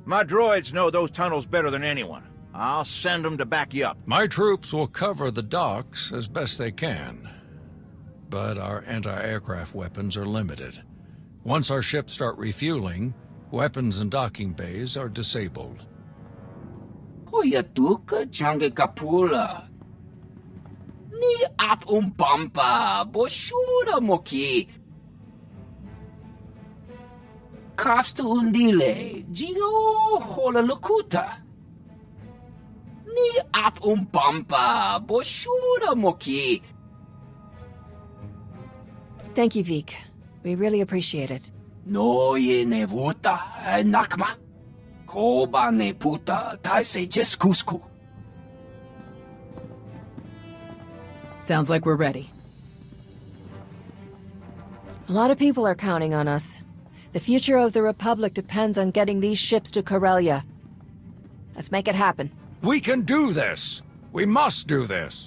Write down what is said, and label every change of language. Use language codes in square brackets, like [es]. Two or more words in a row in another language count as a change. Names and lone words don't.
[en] My droids know those tunnels better than anyone. I'll send them to back you up. My troops will cover the docks as best they can, but our anti-aircraft weapons are limited. Once our ships start refueling, weapons and docking bays are disabled. Hoyatuka jange kapula. Ni at umpampa boshura moki. Kafstu undile, jigo hola lukuta. Ni at umpampa boshura moki. Thank you, Vik. We really appreciate it. No ye ne vuta nakma. Koba ne puta taise jeskusku. Sounds like we're ready. A lot of people are counting on us. The future of the Republic depends on getting these ships to Corellia. Let's make it happen. We can do this! We must do this!